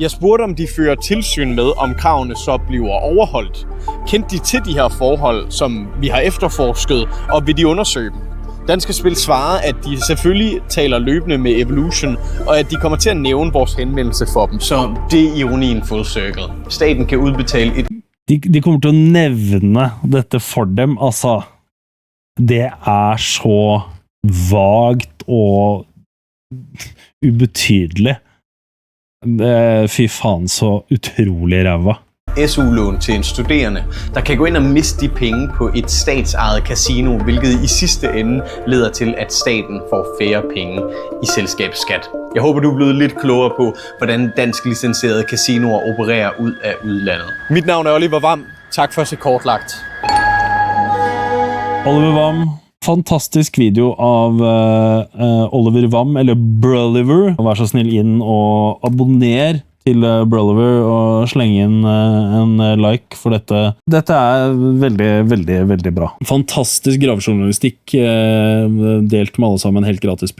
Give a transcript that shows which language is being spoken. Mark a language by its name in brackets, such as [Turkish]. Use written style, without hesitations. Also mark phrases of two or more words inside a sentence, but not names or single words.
[Danish] Jeg spurgte, om de fører tilsyn med, om kravene så bliver overholdt. Kendte de til de her forhold, som vi har efterforsket, og vil de undersøge dem? Danske Spil svarer, at de selvfølgelig taler løbende med Evolution, og at de kommer til at nævne vores henvendelse for dem. [Norwegian] Så det er ironien [English] full circle. [Danish] Staten kan udbetale et... [Norwegian] De kommer til å nevne dette for dem. Altså, det er så vagt og ubetydelig. Fy faen, så utrolig ræva. [Danish] SU-lån til en studerende, der kan gå ind og miste de penge på et statsejet casino, hvilket i sidste ende leder til, at staten får færre penge i selskabsskat. Jeg håber, du er blevet lidt klogere på, hvordan dansk licenserede casinoer opererer ud af udlandet. Mit navn er Oliver Vam. Tak for at se kortlagt. [Norwegian] Oliver Vam. Fantastisk video av Oliver Vam, eller Broliver. Vær så snill inn og abonner til Broliver og slenge inn en like for dette. Dette er veldig, veldig, veldig bra. Fantastisk gravejournalistikk delt med alle sammen helt gratis på YouTube.